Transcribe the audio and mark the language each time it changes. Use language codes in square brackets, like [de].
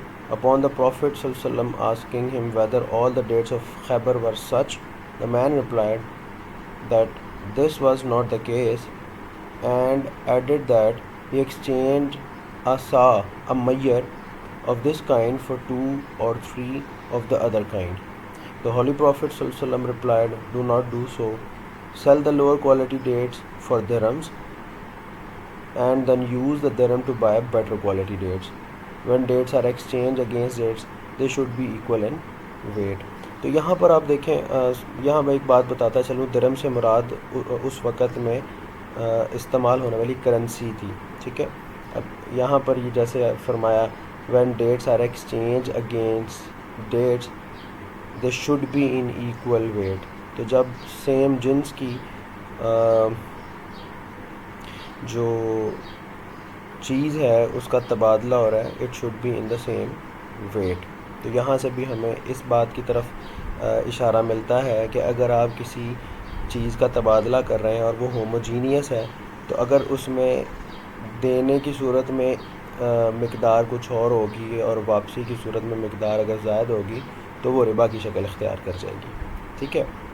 [en] Upon the Prophet ﷺ asking him whether all the dates of Khaybar were such, the man replied that this was not the case, and added that he exchanged a saw, a mayyar of this kind for 2 or 3 of the other kind. The Holy Prophet ﷺ replied, do not do so. sell the lower quality dates for dirhams and then use the dirham to buy better quality dates. When dates are exchanged against dates, they should be equal in weight. [ur] تو یہاں پر آپ دیکھیں، یہاں میں ایک بات بتاتا چلوں، درہم سے مراد اس وقت میں استعمال ہونے والی کرنسی تھی، ٹھیک ہے. اب یہاں پر یہ جیسے فرمایا [en] when dates are exchanged against dates they should be in equal weight. [ur] تو جب سیم جنس کی جو چیز ہے اس کا تبادلہ ہو رہا ہے، [en] it should be in the same weight. [ur] تو یہاں سے بھی ہمیں اس بات کی طرف اشارہ ملتا ہے کہ اگر آپ کسی چیز کا تبادلہ کر رہے ہیں اور وہ ہوموجینیس ہے، تو اگر اس میں دینے کی صورت میں مقدار کچھ اور ہوگی اور واپسی کی صورت میں مقدار اگر زائد ہوگی تو وہ ربا کی شکل اختیار کر جائے گی، ٹھیک ہے.